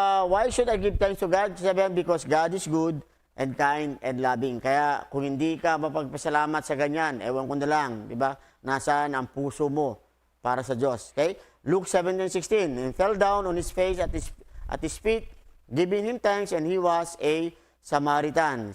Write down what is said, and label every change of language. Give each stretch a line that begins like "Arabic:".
English: Why should I give thanks to God? Sabihan, because God is good and kind and loving.
Filipino: Kaya kung hindi ka mapagpasalamat sa ganyan, ewan ko na lang, di ba? Nasaan ang puso mo para sa Diyos. Okay?
English: Luke 17:16, and fell down on his face at his feet, giving him thanks, and he was a Samaritan.